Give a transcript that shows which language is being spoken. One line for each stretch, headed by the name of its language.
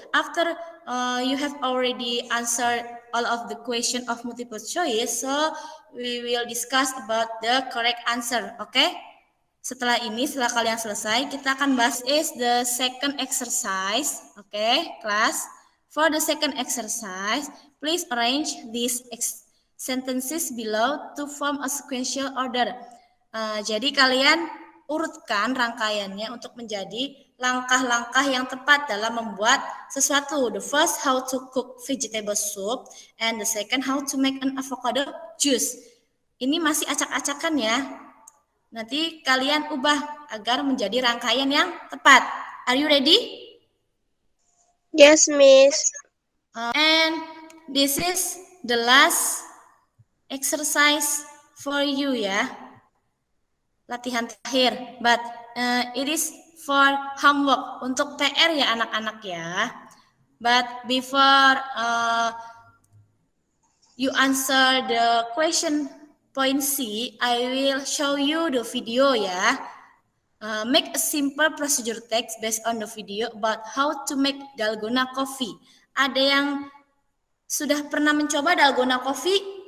English: After you have already answered all of the question of multiple choice, so we will discuss about the correct answer.
Indonesian: Oke? Okay? Setelah ini, setelah kalian selesai, kita akan bahas
English: is the second exercise. Oke, okay, class. For the second exercise, please arrange these sentences below to form a sequential order.
Indonesian: Jadi kalian urutkan rangkaiannya untuk menjadi langkah-langkah yang tepat dalam membuat sesuatu.
English: The first, how to cook vegetable soup, and the second, how to make an avocado juice.
Indonesian: Ini masih acak-acakan ya. Nanti kalian ubah agar menjadi rangkaian yang tepat.
English: Are you ready? Yes, Miss. And this is the last exercise for you ya.
Indonesian: Latihan terakhir.
English: But it is for homework.
Indonesian: Untuk PR ya anak-anak ya.
English: But before you answer the question point C, I will show you the video ya. Make a simple procedure text based on the video about how to make dalgona coffee.
Indonesian: Ada yang sudah pernah mencoba dalgona coffee?